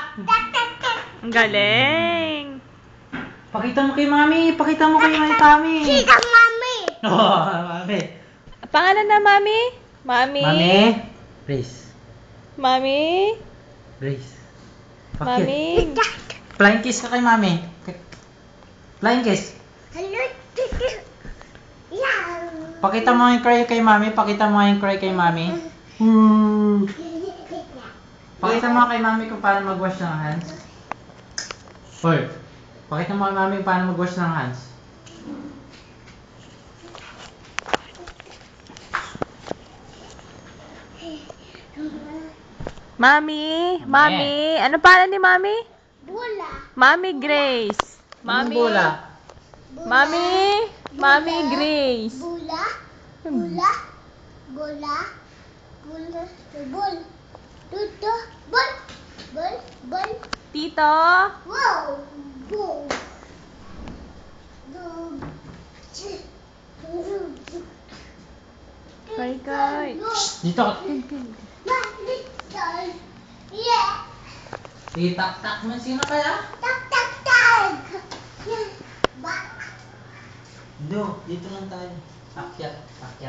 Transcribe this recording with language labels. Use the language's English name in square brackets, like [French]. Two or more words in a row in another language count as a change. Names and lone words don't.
[Filipino] Ang galing. Pakita mo kay mami. Pakita mo kay mami. Sika, mami! Oh, mami. Pangalan na, Mami? Mami? Mami. Brace. Mami? Brace. Pakit. Mami? [English] Flying kiss [Filipino] ka kay mami. [English] Flying kiss. Hello, yeah. [Filipino] Pakita mo yung cry kay mami. Pakita mo yung cry kay mami. Pakita mo kay mami kung paano mag-wash ng hands. Hoy. Pakita mo kay mami kung paano mag-wash ng hands. Mami? Mami? Ano pangalan ni Mami? Bula. Mami Grace. Anong Mami? bola? Mami? Mami Grace. Bula. Bula. Bula. Bula. Bul. Tuto. Bul. Bul. Bul. Tito? Wow. Bul. Bul. Kay kay. Dito. Yeah. Itak-tak mo. Sino kaya? Tak tak tak. Yeah. Ba. Dito lang tayo. Akyat. Akyat.